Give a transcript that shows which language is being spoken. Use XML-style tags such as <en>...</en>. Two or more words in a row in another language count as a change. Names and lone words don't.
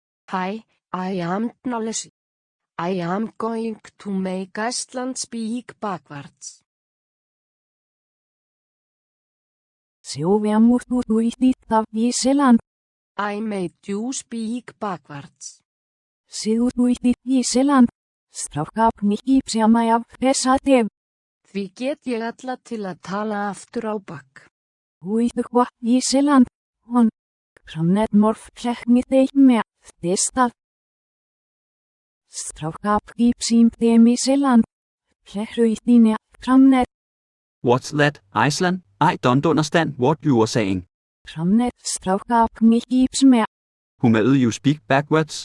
<en>Hi, I am Knowledge. I am going to make Iceland speak backwards. I made you speak backwards.</en> <is>Því get ég alla til að tala aftur á bak.</is> <en>What's that, Iceland? I don't understand what you were saying. Who made you speak backwards?</en>